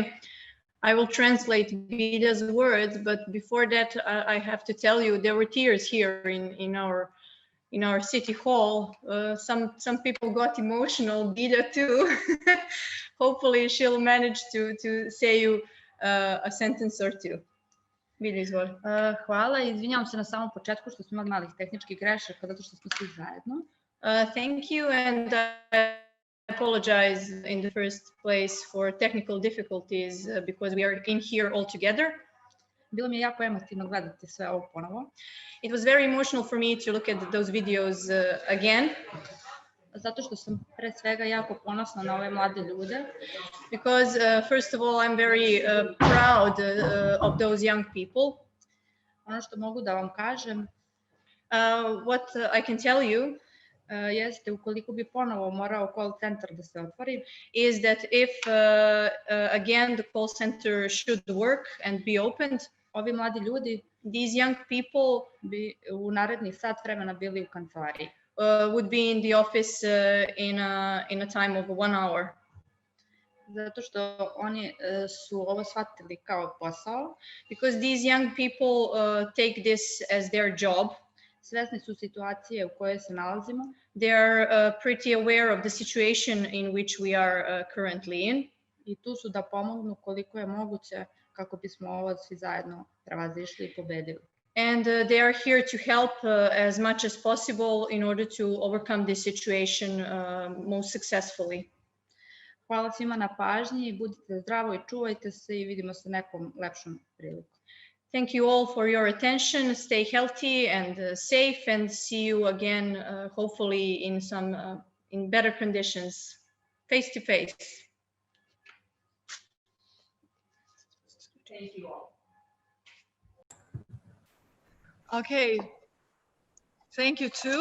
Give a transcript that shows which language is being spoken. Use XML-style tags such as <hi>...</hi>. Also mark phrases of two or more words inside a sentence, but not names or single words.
<en>I will translate Bilja's words, but before that, I have to tell you there were tears here in our city hall. Some people got emotional, Bilja too. Hopefully, she'll manage to say you a sentence or two.</en> <sr>Bilja, izvoli. Hvala, izvinjavam se na samom početku što smo imali malih tehničkih grešaka zato što smo svi zajedno.</sr> <en>Thank you, and I apologize in the first place for technical difficulties because we are in here all together.</en> <sr>Bilo mi je jako emotivno gledati sve ovo ponovo.</sr> <en>It was very emotional for me to look at those videos again.</en> <sr>Zato što sam pre svega jako ponosna na ove mlade ljude.</sr> <en>Because first of all, I'm very proud of those young people.</en> <sr>Ono što mogu da vam kažem,</sr> <en>what I can tell you,</en> <sr>jeste ukoliko bi ponovo morao</sr> <en>call center</en> <sr>da se otvori,</sr> <en>is that if again the call center should work and be opened,</en> <sr>ovi mladi ljudi,</sr> <en>these young people</en> <sr>bi u narednih sat vremena bili u kancelariji.</sr> <en>Would be in the office in a time of 1 hour.</en> <sr>Zato što oni su ovo shvatili kao posao.</sr> <en>Because these young people take this as their job.</en> <sr>Svesni su situacije u kojoj se nalazimo.</sr> <en>They are pretty aware of the situation in which we are currently in.</en> <sr>I tu su da pomognu koliko je moguće kako bismo ovo svi zajedno prevazišli i pobedili.</sr> <en>And they are here to help as much as possible in order to overcome this situation most successfully.</en> <sr>Hvala svima na pažnji, budite zdravo i čuvajte se i vidimo se nekom lepšom priliku.</sr> <en>Thank you all for your attention. Stay healthy and safe, and see you again, hopefully in better conditions, face to face. Thank you all. Okay, thank you too.</en>